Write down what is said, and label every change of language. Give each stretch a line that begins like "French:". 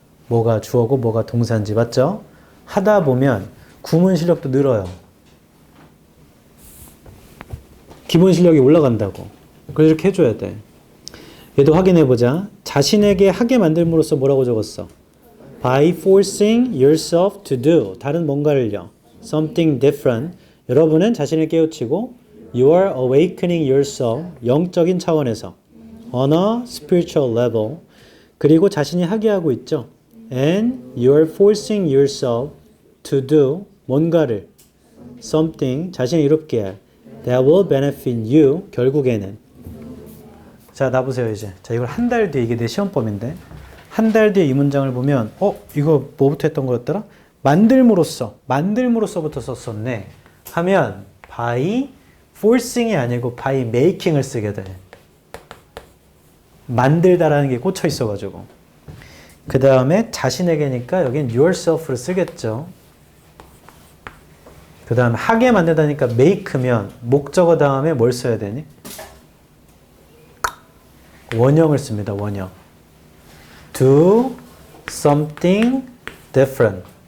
Korean: 뭐가 주어고 뭐가 동사인지. 맞죠? 하다 보면 구문 실력도 늘어요. 기본 실력이 올라간다고. 그래서 이렇게 해줘야 돼. 얘도 확인해보자. 자신에게 하게 만들므로써 뭐라고 적었어?
English: by forcing yourself to do
Korean: 다른 뭔가를요.
English: something different
Korean: 여러분은 자신을 깨우치고
English: you are awakening yourself
Korean: 영적인 차원에서
English: on a spiritual level
Korean: 그리고 자신이 하게 하고 있죠.
English: and you are forcing yourself to do
Korean: 뭔가를 something 자신을 이롭게 할
English: that will benefit you
Korean: 결국에는 자 나보세요 이제 자 이걸 한 달 뒤에 이게 내 시험범인데 한 달 뒤에 이 문장을 보면 이거 뭐부터 했던 거였더라? 만들므로써부터 썼었네 하면 by forcing이 아니고 by making을 쓰게 돼 만들다라는 게 꽂혀 있어가지고 그 다음에 자신에게니까 여긴 yourself를 쓰겠죠 그 다음에 하게 만들다니까 make면 목적어 다음에 뭘 써야 되니? 원형을 씁니다. 원형.
English: Do something different.